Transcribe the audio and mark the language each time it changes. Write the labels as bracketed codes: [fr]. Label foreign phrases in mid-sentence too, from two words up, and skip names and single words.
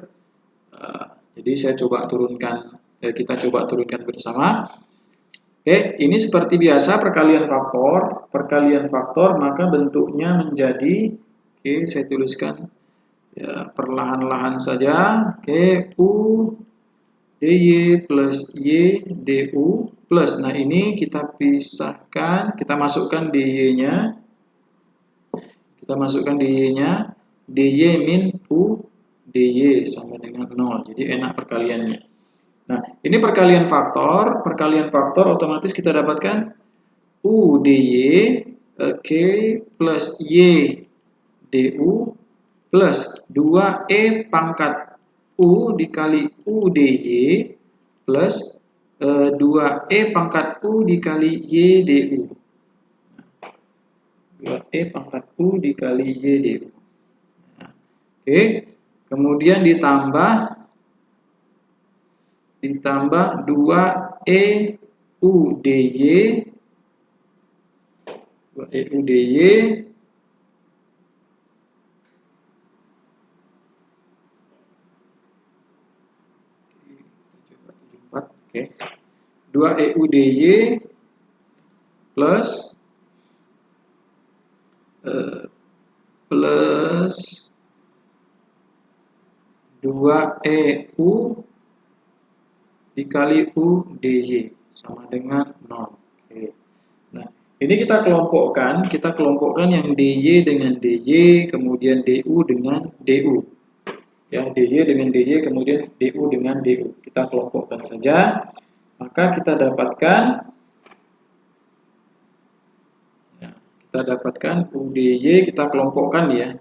[id] Jadi saya coba turunkan, kita coba turunkan bersama. Oke, ini seperti biasa perkalian faktor, maka bentuknya menjadi, oke, saya tuliskan ya, perlahan-lahan saja. Oke, U dy plus Y du plus, nah ini kita pisahkan, kita masukkan dy-nya, dy min U dy sama dengan 0, jadi enak perkaliannya. Nah, ini perkalian faktor otomatis kita dapatkan U dy plus Y du plus 2E pangkat U dikali U dy plus 2E pangkat U dikali Y du. 2E pangkat U dikali Y du. Nah, oke, kemudian ditambah 2E U dy 2E U dy oke, 2E U dy plus 2E U dikali U dy sama dengan 0. Oke. Nah, Ini kita kelompokkan yang DY dengan DY, kemudian DU dengan DU. Ya, DY dengan DY, kemudian DU dengan DU. Kita kelompokkan saja. Maka kita dapatkan UDY, kita kelompokkan ya.